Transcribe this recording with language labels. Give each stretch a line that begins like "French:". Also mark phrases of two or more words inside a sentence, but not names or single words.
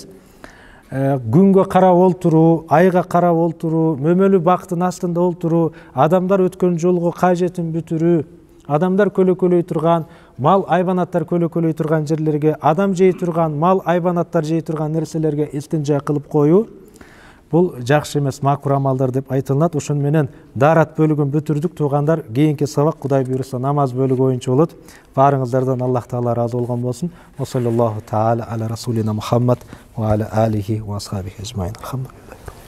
Kyrgyz: Күнгө карап олтуруу, айга карап олтуруу, мөмөлүү бактын астында олтуруу, адамдар өткөн жолго кажетин бүтүрүү, адамдар көлөкөлөй турган, мал айбанаттар көлөкөлөй турган жерлерге, адам жей турган, мал айбанаттар жей турган нерселерге истинжа кылып коюу Бул жакшы эмес макруh амалдар деп айтылат. Ошон менен дарат бөлүгүн бүтүрдүк. Туугандар, кийинки сабак Кудай буйруса намаз бөлүгү боюнча болот. Баарыңыздардан Аллах Таала разы болгон болсун.
Arabic: وصلى الله تعالى على رسولنا محمد وعلى آله وأصحابه أجمعين.
Kyrgyz: Алхамдулилlah.